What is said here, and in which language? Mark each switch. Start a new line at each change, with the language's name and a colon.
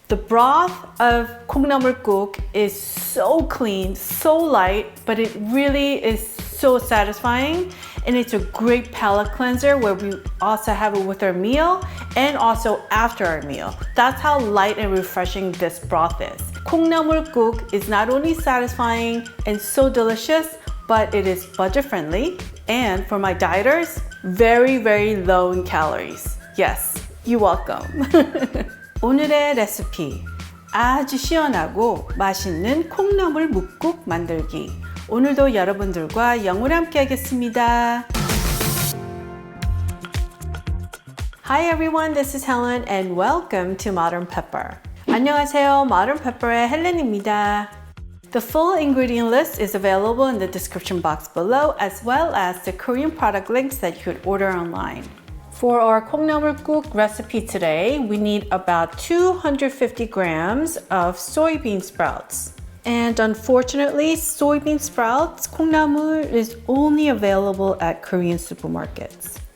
English: The broth of 콩나물무국 is so clean, so light, but it really is so satisfying, and it's a great palate cleanser where we also have it with our meal and also after our meal. That's how light and refreshing this broth is. 콩나물무국 is not only satisfying and so delicious, but it is budget friendly, and for my dieters, very, very low in calories. Yes, you're welcome.
Korean: 오늘의 레시피, 아주 시원하고 맛있는 콩나물 묵국 만들기. 오늘도 여러분들과 영으로 함께 하겠습니다.
English: Hi everyone, this is Helen and welcome to Modern Pepper.
Korean: 안녕하세요, Modern Pepper의 헬렌입니다.
English: The full ingredient list is available in the description box below, as well as the Korean product links that you could order online. For our 콩나물무국 recipe today, we need about 250 grams of soybean sprouts. And unfortunately, soybean sprouts, 콩나물, is only available at Korean supermarkets.